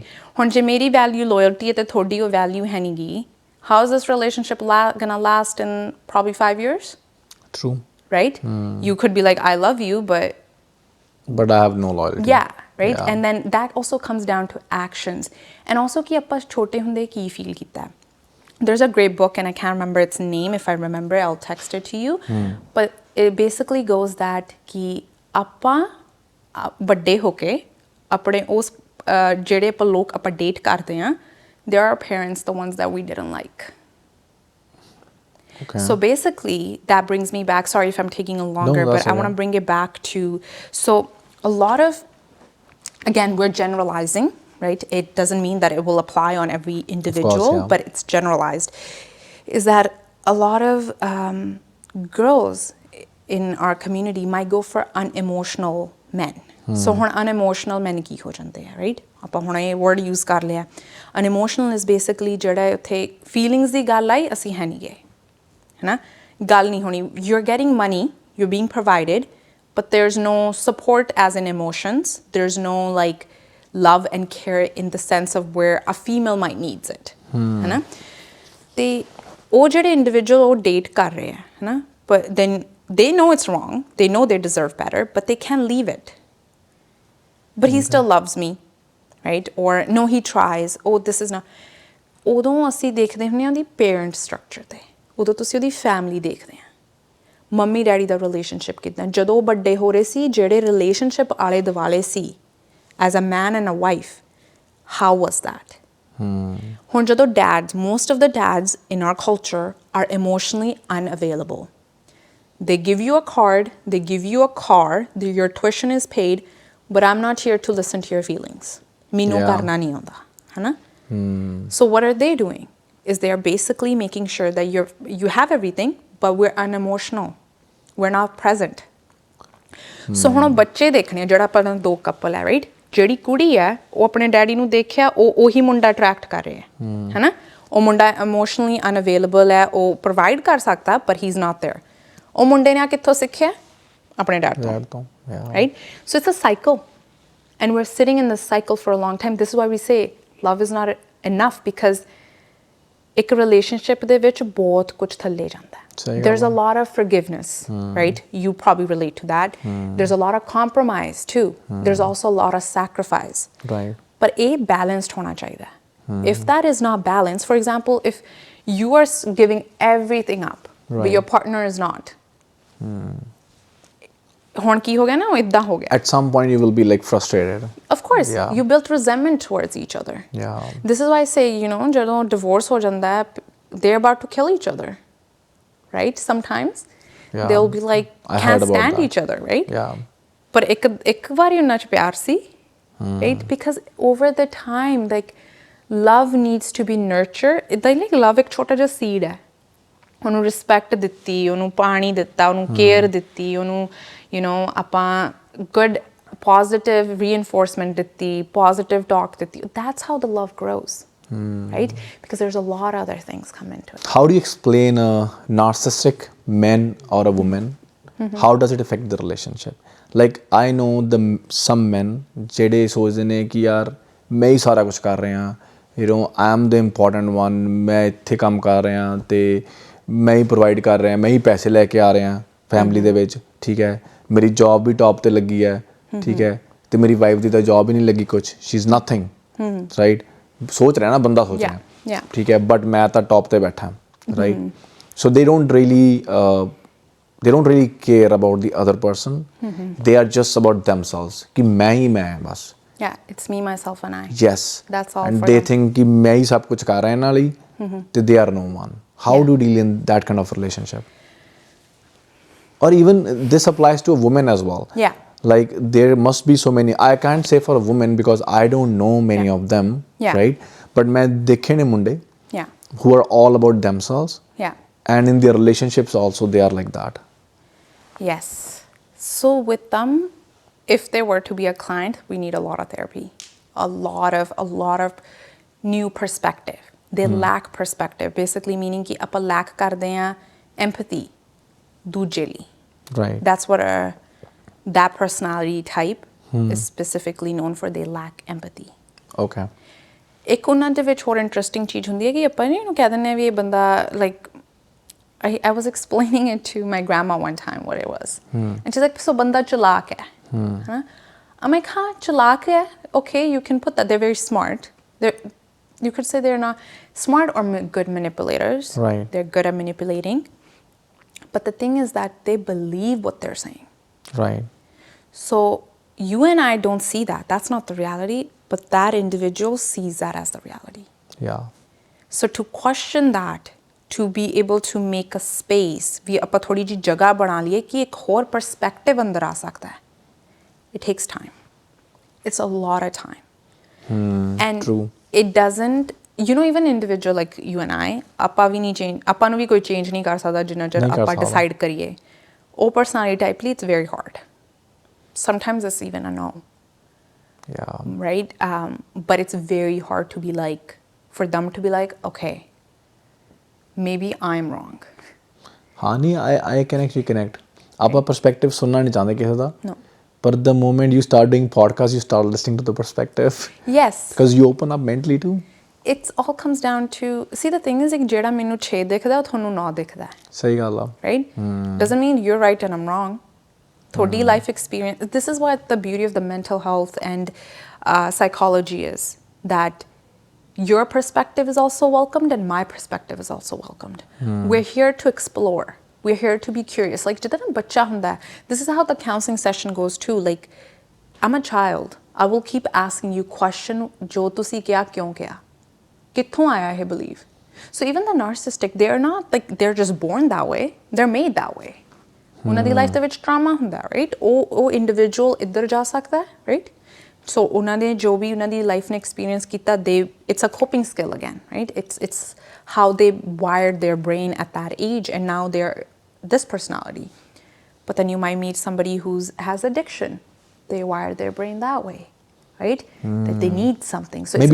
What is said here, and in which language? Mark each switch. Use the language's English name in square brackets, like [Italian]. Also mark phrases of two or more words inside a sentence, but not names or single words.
[Punjabi] ਹੁਣ ਜੇ ਮੇਰੀ [English] value loyalty [Punjabi] ਤੇ ਥੋੜੀ ਓ value ਹੈ ਨਹੀਂ ਗੀ, [English] how is this relationship gonna last in probably 5 years? True. Right? You could be like, I love you, but I have no loyalty. Yeah, right? Yeah. And then that also comes down to actions. And also [Punjabi] ਕਿ ਆਪਾਂ ਛੋਟੇ ਹੁੰਦੇ ਕੀ feel ਕੀਤਾ ਹੈ. [English] There's a great book, and I can't remember its name. If I remember, I'll text it to you. But it basically goes that [Punjabi] ਕਿ ਆਪਾਂ ਵੱਡੇ ਹੋ ਕੇ ਆਪਣੇ ਉਸ ਜਿਹੜੇ ਆਪਾਂ ਲੋਕ ਆਪਾਂ ਡੇਟ ਕਰਦੇ ਹਾਂ, [English] there are parents, the ones that we didn't like. Okay. So basically, that brings me back. Sorry if I'm taking a longer, but I want to bring it back to, so a lot of, again, we're generalizing, right? It doesn't mean that it will apply on every individual, Of course, yeah. but it's generalized. Is that a lot of girls in our community might go for unemotional men. [Punjabi] So ਹੁਣ [English] unemotional men [Punjabi] ਕੀ ਹੋ ਜਾਂਦੇ ਆ, right? ਆਪਾਂ ਹੁਣ ਇਹ [English] word use [Punjabi] ਕਰ ਲਿਆ. [English] Unemotional is basically [Punjabi] ਜਿਹੜਾ ਉੱਥੇ feelings ਦੀ ਗੱਲ ਆਈ, ਅਸੀਂ ਹੈ ਨਹੀਂ ਗਏ, ਹੈ ਨਾ? ਗੱਲ ਨਹੀਂ ਹੋਣੀ. [English] You're getting money, you're being provided, but there's no support as in emotions. There's no like love and care in the sense of where a female might needs it. [Punjabi] ਹੈ ਨਾ? ते ਉਹ ਜਿਹੜੇ individual ਉਹ date ਕਰ ਰਹੇ ਹੈ ਨਾ, [English] but then they know it's wrong. They know they deserve better, but they can't leave it. But he still loves me, right? Or no, he tries. Oh, this is not. [Punjabi] ਉਦੋਂ ਅਸੀਂ ਦੇਖਦੇ ਹੁੰਦੇ ਹਾਂ ਉਹਦੀ [English] parent structure [Punjabi] ਤੇ, ਉਦੋਂ ਤੁਸੀਂ ਉਹਦੀ ਫੈਮਿਲੀ ਦੇਖਦੇ ਆ, ਮੰਮੀ ਡੈਡੀ ਦਾ ਰਿਲੇਸ਼ਨਸ਼ਿਪ ਕਿੱਦਾਂ, ਜਦੋਂ ਉਹ ਵੱਡੇ ਹੋ ਰਹੇ ਸੀ ਜਿਹੜੇ ਰਿਲੇਸ਼ਨਸ਼ਿਪ ਆਲੇ ਦੁਆਲੇ ਸੀ [English] as a man and a wife, how was that? [Punjabi] ਹੁਣ ਜਦੋਂ [English] dads, most of the dads in our culture are emotionally unavailable. They give you a card, they give you a car, your tuition is paid, but I'm not here to listen to your feelings. [Punjabi] ਮੈਨੂੰ ਕਰਨਾ ਨਹੀਂ ਆਉਂਦਾ, ਹੈ ਨਾ? [English] So what are they doing? Is they are basically making sure that you have everything, but we're unemotional. We're not present. [Punjabi] So ਹੁਣ ਬੱਚੇ ਦੇਖਣੇ ਜਿਹੜਾ ਆਪਾਂ ਦੋ ਕਪਲ ਹੈ, ਰਾਈਟ? ਜਿਹੜੀ ਕੁੜੀ ਹੈ ਉਹ ਆਪਣੇ ਡੈਡੀ ਨੂੰ ਦੇਖਿਆ, ਉਹ ਉਹੀ ਮੁੰਡਾ ਅਟਰੈਕਟ ਕਰ ਰਿਹਾ ਹੈ ਨਾ? ਉਹ ਮੁੰਡਾ [English] emotionally unavailable [Punjabi] ਹੈ, ਉਹ ਪ੍ਰੋਵਾਈਡ ਕਰ ਸਕਦਾ, [English] but he's not there. [Punjabi] ਉਹ ਮੁੰਡੇ ਨੇ ਆ ਕਿੱਥੋਂ ਸਿੱਖਿਆ? ਆਪਣੇ ਡੈਡ ਤੋਂ, [English] right? So it's a cycle. And we're sitting in this cycle for a long time. This is why we say love is not enough, because [Punjabi] ਇੱਕ relationship ਦੇ ਵਿੱਚ ਬਹੁਤ ਕੁਝ ਥੱਲੇ ਜਾਂਦਾ ਹੈ. [English] There's a lot of forgiveness, right? You probably relate to that. There's a lot of compromise too. There's also a lot of sacrifice. Right. [Punjabi] But ਇਹ balanced ਹੋਣਾ ਚਾਹੀਦਾ. [English] If that is not balanced, for example, if you are giving everything up, but your partner is not, [Punjabi] ਹੁਣ ਕੀ ਹੋ ਗਿਆ ਨਾ, ਉਹ ਇੱਦਾਂ ਹੋ ਗਿਆ. [English] At some point you will be like frustrated. Of course, you built resentment towards each other. Yeah. This is why I say, you know, [Punjabi] ਜਦੋਂ divorce ਹੋ ਜਾਂਦਾ ਹੈ, [English] they're about to kill each other, right? Sometimes they'll be like, can't stand each other, right? Yeah. [Punjabi] ਪਰ ਇੱਕ ਵਾਰੀ ਉਹਨਾਂ 'ਚ ਪਿਆਰ ਸੀ, [English] right? Because over the time, like, love needs to be nurtured. Like love [Punjabi] ਇੱਕ ਛੋਟਾ ਜਿਹਾ seed ਹੈ. ਉਹਨੂੰ ਰਿਸਪੈਕਟ ਦਿੱਤੀ, ਉਹਨੂੰ ਪਾਣੀ ਦਿੱਤਾ, ਉਹਨੂੰ ਕੇਅਰ ਦਿੱਤੀ, ਉਹਨੂੰ ਆਪਾਂ [English] good positive reinforcement [Punjabi] ਦਿੱਤੀ, [English] positive talk [Punjabi] ਦਿੱਤੀ. [English] That's how the love grows, right? Because there's a lot of other things come into it. How do you explain a narcissistic man or a woman? How does it affect the relationship? Like I know some men [Punjabi] ਜਿਹੜੇ ਸੋਚਦੇ ਨੇ ਕਿ ਯਾਰ ਮੈਂ ਹੀ ਸਾਰਾ ਕੁਝ ਕਰ ਰਿਹਾ, [English] I am the important one, [Punjabi] ਮੈਂ ਇੱਥੇ ਕੰਮ ਕਰ ਰਿਹਾ ਤੇ ਮੈਂ ਹੀ ਪ੍ਰੋਵਾਈਡ ਕਰ ਰਿਹਾ, ਮੈਂ ਹੀ ਪੈਸੇ ਲੈ ਕੇ ਆ ਰਿਹਾ ਫੈਮਿਲੀ ਦੇ ਵਿੱਚ, ਠੀਕ ਹੈ, ਮੇਰੀ ਜੌਬ ਵੀ ਟੌਪ ਤੇ ਲੱਗੀ ਹੈ, ਠੀਕ ਹੈ, ਤੇ ਮੇਰੀ ਵਾਈਫ ਦੀ ਤਾਂ ਜੌਬ ਹੀ ਨਹੀਂ ਲੱਗੀ ਕੁਛ, [English] she is nothing, right? [Punjabi] ਸੋਚ ਰਿਹਾ ਨਾ ਬੰਦਾ, ਸੋਚ ਰਿਹਾ, ਠੀਕ ਹੈ, ਬਟ ਮੈਂ ਤਾਂ ਟੌਪ ਤੇ ਬੈਠਾ, ਰਾਈਟ? [English] ਸੋ they don't really care about the other person. They are just about themselves, [Punjabi] ਕਿ ਮੈਂ ਹੀ ਮੈਂ ਬਸ. [English] Yeah, it's me, myself and I. Yes. That's all. And for they them. [Punjabi] think ਕਿ ਮੈਂ ਹੀ ਸਭ ਕੁਝ ਕਰ ਰਿਹਾ ਇਹਨਾਂ ਲਈ, ਤੇ [English] they are no one. How do you deal in that kind of relationship? Or even this applies to a woman as well. Yeah. Like there must be so many. I can't say for a woman because I don't know many of them, right? But [Punjabi] ਮੈਂ ਦੇਖੇ ਨੇ ਮੁੰਡੇ [English] who are all about themselves. Yeah. And in their relationships also they are like that. Yes. So with them, if they were to be a client, we need a lot of therapy, a lot of new perspective. They lack perspective, basically meaning [Punjabi] ਕਿ ਆਪਾਂ lack ਕਰਦੇ ਹੈਂ empathy ਦੂਜੇ ਲਈ. [English] Right. That's what that personality type is specifically known for. They lack empathy. Okay. [Punjabi] ਇੱਕ ਉਹਨਾਂ ਦੇ ਵਿੱਚ ਹੋਰ interesting ਚੀਜ਼ ਹੁੰਦੀ ਹੈ ਕਿ ਆਪਾਂ ਇਹਨੂੰ ਕਹਿ ਦਿੰਦੇ ਹਾਂ ਵੀ ਇਹ ਬੰਦਾ, [English] like, I was explaining it to my grandma one time what it was. And she's like, so [Punjabi] ਬੰਦਾ ਚਲਾਕ ਹੈ. [English] I'm like, huh, [Punjabi] ਚਲਾਕ ਹੈ? [English] Okay, you can put that. They're very smart. You could say they're not smart or good manipulators. Right. They're good at manipulating. But the thing is that they believe what they're saying. Right. So you and I don't see that. That's not the reality. But that individual sees that as the reality. Yeah. So to question that, to be able to make a space, we [Punjabi] ਆਪਾਂ ਥੋੜੀ ਜਿਹੀ ਜਗ੍ਹਾ ਬਣਾ ਲਈਏ ਕਿ ਇੱਕ ਹੋਰ perspective ਅੰਦਰ ਆ ਸਕਦਾ ਹੈ. [English] It takes time. It's a lot of time. And true. It doesn't, even individual like you and I, [Punjabi] ਆਪਾਂ ਵੀ ਨਹੀਂ change, ਆਪਾਂ ਨੂੰ ਵੀ ਕੋਈ change ਨਹੀਂ ਕਰ ਸਕਦਾ ਜਿੰਨਾ ਚਿਰ ਆਪਾਂ decide ਕਰੀਏ. ਉਹ personality type ਲਈ [English] it's very hard. Sometimes it's even a no. Yeah. Right? But it's very hard to be like, for them to be like, okay, maybe I'm wrong. Hani, I can actually connect. [Punjabi] ਆਪਾਂ perspective ਸੁਣਨਾ ਨਹੀਂ ਚਾਹੁੰਦੇ ਕਿਸੇ ਦਾ [English] No. but the moment you start doing podcast you start listening to the perspective Yes. because you open up mentally too. It all comes down to, see, the thing is like [Punjabi] ਜਿਹੜਾ ਮੈਨੂੰ 6 ਦਿਖਦਾ ਉਹ ਤੁਹਾਨੂੰ 9 ਦਿਖਦਾ ਸਹੀ ਗੱਲ ਆ [English] right? Doesn't mean you're right and I'm wrong. Thodi life experience. This is what the beauty of the mental health and psychology is, that your perspective is also welcomed and my perspective is also welcomed. We're here to explore. We're here to be curious. Like, [Punjabi] ਜਿੰਨਾ ਬੱਚਾ ਹੁੰਦਾ ਹੈ, [English] this is how the counseling session goes too. Like, I'm a child. I will keep asking you question, [Punjabi] ਜੋ ਤੁਸੀਂ ਕੀ ਕਿਉਂ ਕੀ? ਕਿੱਥੋਂ ਆਇਆ ਹੈ belief? [English] So even the narcissistic, they're not like, they're just born that way. They're made that way. [Punjabi] ਉਹਨਾਂ ਦੀ ਲਾਈਫ ਦੇ ਵਿੱਚ ਟਰਾਮਾ ਹੁੰਦਾ ਰਾਈਟ ਉਹ ਇੰਡੀਵਿਜੂਅਲ ਇੱਧਰ ਜਾ ਸਕਦਾ ਰਾਈਟ ਸੋ ਉਹਨਾਂ ਦੇ ਜੋ ਵੀ ਉਹਨਾਂ ਦੀ ਲਾਈਫ ਨੇ ਐਕਸਪੀਰੀਅੰਸ ਕੀਤਾ [English] they it's a coping skill again right it's how they wired their brain at that age and now they're this personality but then you might meet somebody who has addiction they wire their brain that way right that they need something so